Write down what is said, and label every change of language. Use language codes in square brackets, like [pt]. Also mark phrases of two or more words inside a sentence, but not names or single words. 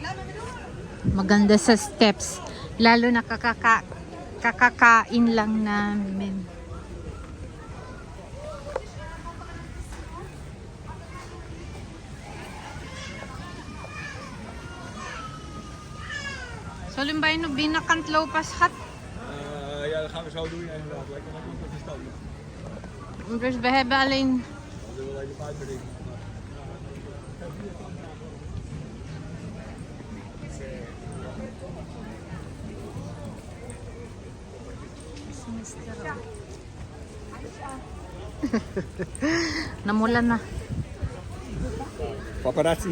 [tl] Maganda sa steps. Lalo na kakakain lang namin. [nl] Zullen wij nog binnenkant lopen, schat? Ja, dat gaan we zo doen inderdaad. Lekker makkelijk verstandig. Dus we hebben alleen... Dan doen we alleen de buitenring. [tl] Namulan na. Paparazzi.